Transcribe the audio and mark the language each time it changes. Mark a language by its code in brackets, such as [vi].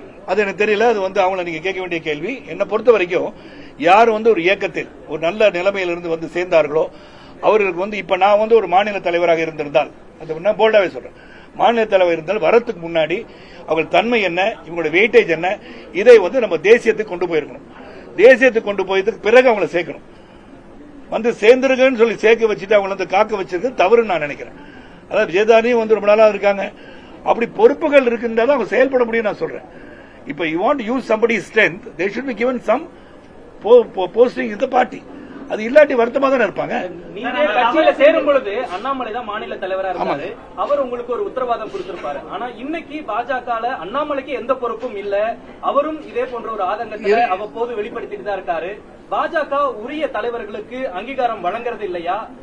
[ta] அது எனக்கு தெரியல. அது வந்து அவங்கள நீங்க கேட்க வேண்டிய கேள்வி. என்னை பொறுத்த வரைக்கும் யார் வந்து ஒரு இயக்கத்தில் ஒரு நல்ல நிலைமையிலிருந்து வந்து சேர்ந்தார்களோ அவர்களுக்கு வந்து இப்ப நான் வந்து ஒரு மாநில தலைவராக இருந்திருந்தால், அது நான் போல்டாவே சொல்றேன், மாநில தலைவர் இருந்தால் வரத்துக்கு முன்னாடி அவர்கள் தன்மை என்ன, இவங்களுடைய வெயிட்டேஜ் என்ன, இதை வந்து நம்ம தேசியத்துக்கு கொண்டு போயிருக்கணும். தேசியத்துக்கு கொண்டு போயதுக்கு பிறகு அவங்களை சேர்க்கணும். வந்து சேர்ந்துருங்கன்னு சொல்லி சேர்க்க வச்சுட்டு அவங்கள வந்து காக்க வச்சிருக்கிறது தவறுன்னு நான் நினைக்கிறேன். அதாவது விஜயதானியும் வந்து ரொம்ப நாளா இருக்காங்க. அப்படி பொறுப்புகள் இருக்குன்றத அவங்க செயல்பட முடியும் நான் சொல்றேன். இப்ப [en] You want use somebody's strength, they should be given some posting in the party. [ta] அது இல்லாட்டி வருத்தமா தானே இருப்பாங்க. நீங்க கட்சியில சேரும் பொழுது அண்ணாமலை தான் மாநில தலைவரா இருக்காரு. அவர் உங்களுக்கு ஒரு உத்தரவாதம் கொடுத்திருப்பாரு. ஆனா இன்னைக்கு பாஜகல அண்ணாமலைக்கு எந்த பொறுப்பும் இல்ல. அவரும் இதே போன்ற ஒரு ஆதங்கத்தை அவ்வப்போது வெளிப்படுத்திட்டு தான் இருக்காரு. பாஜக உரிய தலைவர்களுக்கு அங்கீகாரம் வழங்குறது இல்லையா?